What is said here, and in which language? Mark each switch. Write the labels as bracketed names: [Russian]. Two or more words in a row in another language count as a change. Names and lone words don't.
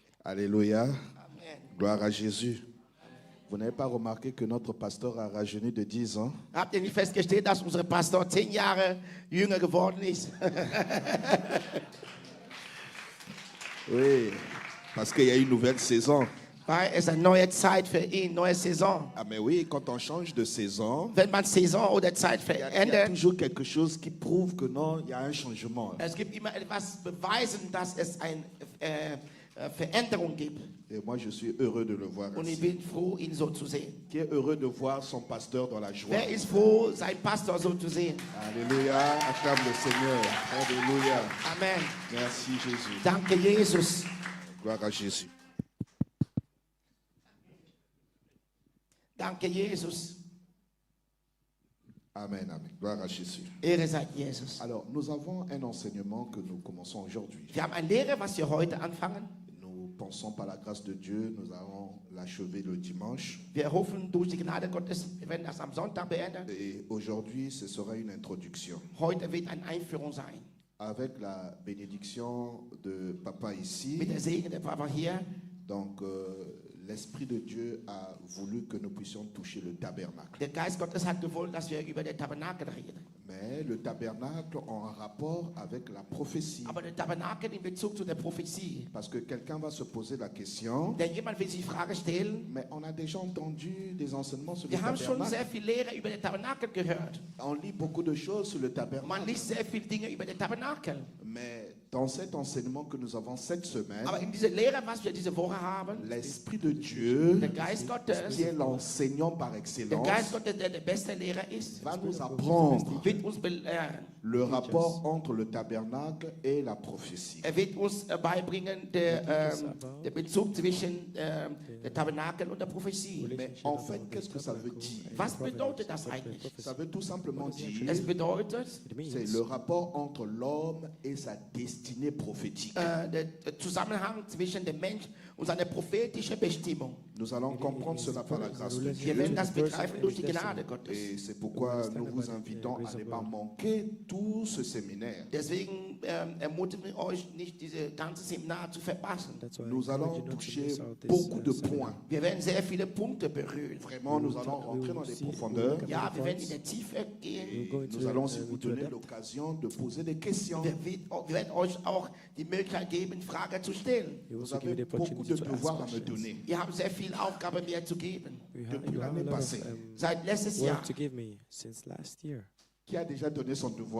[French] Alléluia. Amen. Gloire à Jésus. Vous n'avez pas remarqué que notre pasteur a rajeuni de 10 ans? [German] Habt ihr nicht festgestellt, dass unser Pastor 10 Jahre jünger geworden ist? [French] Oui, parce qu'il y a une nouvelle saison. [German] Weil es eine neue Zeit für ihn, neue Saison. [French] Ah mais oui, quand on change de saison, [German] Wenn man Saison oder Zeit [French] il y a [German] verändert, [French] toujours quelque chose qui prouve que non, il y a un changement. [German] es gibt immer etwas beweisen, dass es eine Veränderung gibt. [French] Et moi, je suis heureux de le voir [German] Und ich [French] ainsi. [German] bin froh, ihn so zu sehen. [French] Qui est heureux de voir son pasteur dans la joie. [German] Wer ist froh, seinen Pastor so zu sehen? [French] Alléluia, acclame le Seigneur. Alléluia. Amen. Merci Jésus. [German] Danke, Jesus. [French] Gloire à Jésus. [German] Danke, Jesus. [French] Amen, amen. Gloire à Jésus. [German] Ehre sei Jesus. [French] Alors, nous avons un enseignement que nous commençons aujourd'hui. [German] Wir haben eine Lehre, was wir heute anfangen. [French] Nous pensons par la grâce de Dieu, nous allons l'achever le dimanche. [German] Wir hoffen durch die Gnade Gottes, wir werden das am Sonntag beenden. [French] Et aujourd'hui, ce sera une introduction. [German] Heute wird eine Einführung sein. [French] Avec la bénédiction de Papa ici, [German] Mit der Segen der Papa hier. [French] donc l'Esprit de Dieu a voulu que nous puissions toucher le tabernacle. [German] Der Geist Gottes hat gewollt, dass wir über den Tabernakel reden. [French] Mais le tabernacle en rapport avec la prophétie. [German] Aber der Tabernakel in Bezug zu der Prophetie. [French] Parce que quelqu'un va se poser la question, [German] Denn jemand will sich die Frage stellen, [French] mais on a déjà entendu des enseignements sur le [German] wir haben schon [French] tabernacle. [German] sehr viel Lehre über den Tabernakel gehört. [French] On lit beaucoup de choses sur le [German] Man [French] tabernacle. [German] liest sehr viele Dinge über den Tabernakel. [French] Mais dans cet enseignement que nous avons cette semaine, [German] Aber in dieser Lehre, was wir diese Woche haben, [French] l'Esprit de Dieu, [German] der Geist Gottes, [French] qui est l'enseignant par [German] der [French] excellence, [German] Geist Gottes, der der beste Lehrer ist, [French] va nous apprendre [German] wird uns belehren. [French] le rapport entre le tabernacle et la prophétie. [German] Wird uns beibringen, der Bezug zwischen der Tabernakel und der Prophetie. [French] Mais en fait, qu'est-ce que ça veut dire? [German] Was bedeutet das eigentlich? [French] Ça veut tout simplement dire, [German] Es bedeutet, [French] c'est le rapport entre l'homme et sa destinée prophétique. [German] der Zusammenhang zwischen dem Mensch und seiner prophetischen Bestimmung. [French] Nous allons comprendre cela par la grâce de [German] Wir [French] Dieu. [German] werden das begreifen durch die Gnade Gottes. [French] Et c'est pourquoi nous vous invitons à ne pas manquer tout ce séminaire. [German] Deswegen ermutigen wir euch nicht, diese ganze Seminar zu verpassen. [French] Nous allons toucher beaucoup de points. [German] Wir werden sehr viele Punkte berühren. [French] Vraiment, nous allons rentrer dans les profondeurs. [German] Ja, wir werden in der Tiefe gehen. [French] Nous allons aussi vous donner l'occasion de poser des questions. [German] Wir werden euch auch die Möglichkeit geben, Fragen zu stellen. [French] Vous avez beaucoup de devoirs à me donner. [German] Ihr habt sehr viel Aufgabe mir zu geben. [French] Depuis l'année passée, [German] Seit letztes Jahr. [English] work to give me since last year. [French] qui a déjà donné son devoir?